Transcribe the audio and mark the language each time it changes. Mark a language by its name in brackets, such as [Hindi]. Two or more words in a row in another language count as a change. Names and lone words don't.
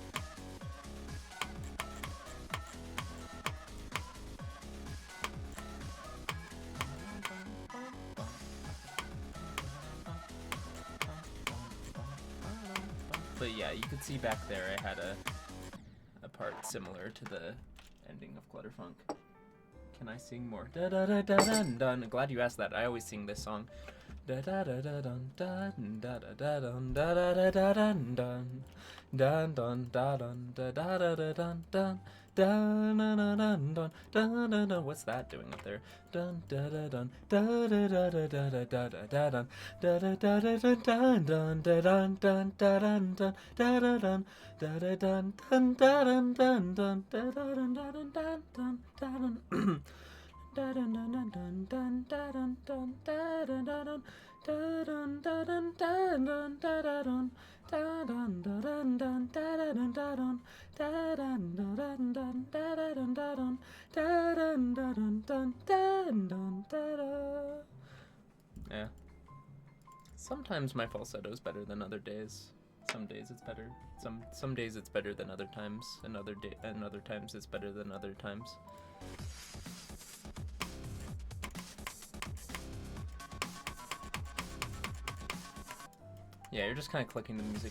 [English] But yeah, you could see back there I had a part similar to the ending of Clusterfunk. Can I sing more? Da da da da dun dun. Glad you asked that. I always sing this song. Da da da da dun dun da da da dun da da da da dun dun dun dun da dun da da da da dun dun dun dun dun dun dun dun dun. What's that doing up there? Dun da da dun da da da da da da da da da dun da da da da dun dun da dun dun da dun dun da da dun da da dun dun da dun dun dun da da dun da dun dun dun da dun. Da dun dun dun dun dun dun dun dun dun dun dun dun dun dun da dun dun dun dun dun da dun dun dun da dun dun da dun dun dun da dun dun dun. Yeah. Sometimes my falsetto is better than other days. Some days it's better. Some days it's better than other times, and other times it's better than other times. Yeah, you're just kind of clicking the music.